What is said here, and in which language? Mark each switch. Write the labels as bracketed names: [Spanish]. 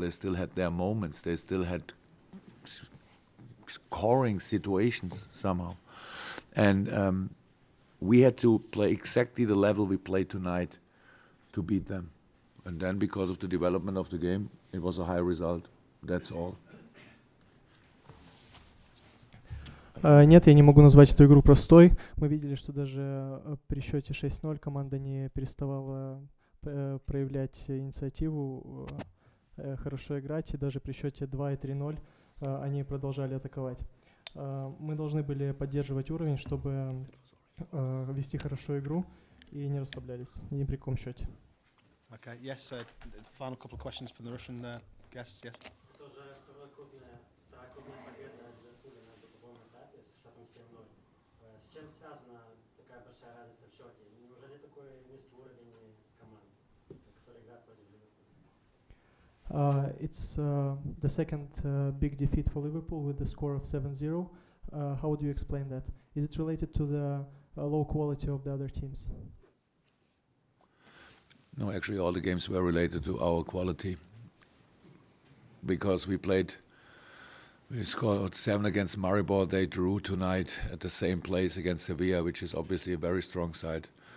[English] They still had their moments. They still had scoring situations somehow, and we had to play exactly the level we played tonight to beat them. And then because of the development of the game, it was a high result. That's all. [Russian] Нет, я не могу назвать эту игру простой. Мы видели, что даже при счете 6-0 команда не переставала проявлять инициативу, хорошо играть, и даже при счете 2 и 3-0 они продолжали атаковать. Мы должны были поддерживать уровень, чтобы вести хорошо игру и не расслаблялись ни при каком счете. [English] Okay, yes, final couple of questions from the Russian guests, yes. [Russian] Тоже вторая крупная победа Ливерпуля на групповом этапе с счетом 7-0. С чем связана такая большая разница в счете? Неужели такой низкий уровень команд, которые играют против Ливерпуля? [English] It's the second big defeat for Liverpool with the score of 7-0. How would you explain that? Is it related to the low quality of the other teams? No, actually all the games were related to our quality. Because we scored 7 against Maribor, they drew tonight at the same place against Sevilla, which is obviously a very strong side.